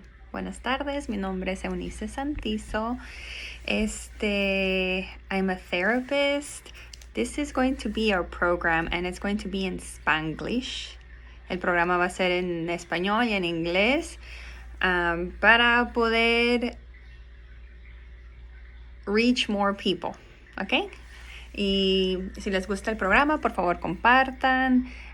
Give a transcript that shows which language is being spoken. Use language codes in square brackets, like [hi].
[es] Buenas tardes, mi nombre es Eunice Santizo. [en] I'm a therapist. This is going to be our program and it's going to be in Spanglish. [es] El programa va a ser en español y en inglés para poder [en] reach more people, [es] ¿ok? Y si les gusta el programa, por favor compartan.